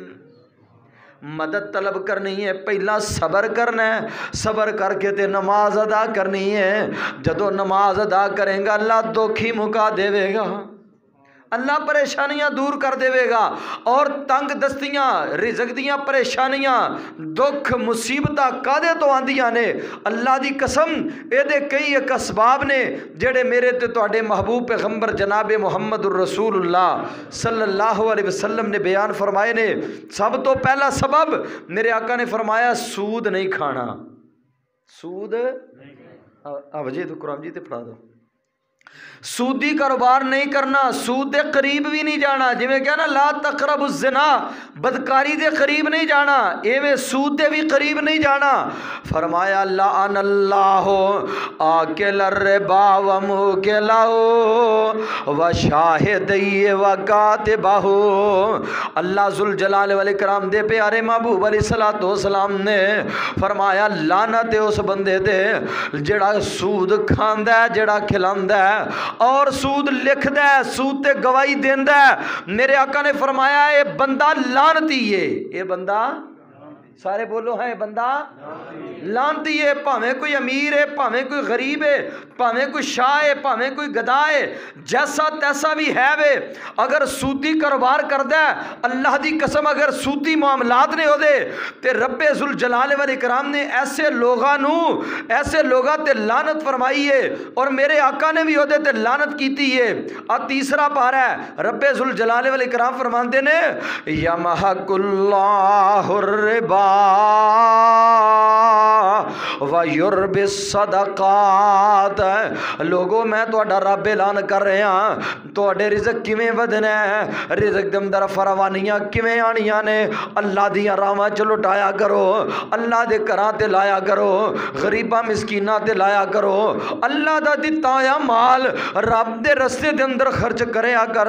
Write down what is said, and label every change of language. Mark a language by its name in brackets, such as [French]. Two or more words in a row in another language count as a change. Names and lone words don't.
[Punjabi] مدد طلب کرنی ہے، پہلا صبر کرنا ہے، صبر کر کے تے نماز ادا کرنی ہے۔ جدو نماز ادا کریں گا اللہ دکھی مکا دے گا، اللہ پریشانیاں دور کر دے گا، اور تنگ دستیاں، رزق دیاں پریشانیاں، دکھ مصیبتاں کادے تو آندیاں نے؟ اللہ دی قسم اے دے کئی ایک اسباب نے جڑے میرے تے تواڈے محبوب پیغمبر جناب محمد الرسول اللہ [Arabic] صلی اللہ علیہ وسلم [Punjabi] نے بیان فرمائے نے۔ سب تو پہلا سبب میرے آقا نے فرمایا سود نہیں کھانا۔ سود وجہ تو قرآن جی تے پڑھا دو، سودی کاروبار نہیں کرنا، سود دے قریب بھی نہیں جانا، جی میں کیا نا [Arabic] لا تقربوا الزنا، [Punjabi] بدکاری دے قریب نہیں جانا، ایویں سود دے بھی قریب نہیں جانا۔ [Arabic] فرمایا لعن اللہ آکل الربا وموکلہ وشاہدیہ وکاتبہ۔ [Punjabi] اللہ [Arabic] ذوالجلال والاکرام [Punjabi] دے پیارے محبوب [Arabic] علیہ السلام [Punjabi] نے فرمایا لعنت ہے اس بندے دے جڑا سود کھاندا ہے، جڑا کھلاندا ہے اور سود لکھدا ہے، سود تے گواہی دیندا ہے۔ میرے آقا نے فرمایا اے بندہ لعنتی ہے، اے بندہ، سارے بولو ہے بندہ لعنتی ہے، پاویں کوئی امیر ہے، پاویں کوئی غریب ہے، پاویں کوئی شاہ ہے، پاویں کوئی گدا ہے، جیسا تیسا بھی ہے وے، اگر سودی کاروبار کردا ہے، اللہ دی قسم اگر سودی معاملات نے ہو دے تے رب [Arabic] ذوالجلال والاکرام [Punjabi] نے ایسے لوگاں تے لعنت فرمائی ہے، اور میرے آقا نے بھی ہو دے تے لعنت کیتی ہے۔ اور تیسرا پارا ہے رب [Arabic] ذوالجلال والاکرام [Punjabi] فرماندے نے [Arabic] یمحق اللہ الربا ويربي الصدقات. [Punjabi] لوگو میں تہاڈا رب اعلان کر رہا تہاڈے رزق کویں ودھنا ہے، رزق دے اندر فراوانیاں کویں آنیاں نے. اللہ دیاں راہاں چ لٹایا کرو، اللہ دے گھراں تے لایا کرو، غریباں مسکیناں تے لایا کرو، اللہ دا دتا ہویا مال رب دے رستے دے اندر خرچ کریا کر.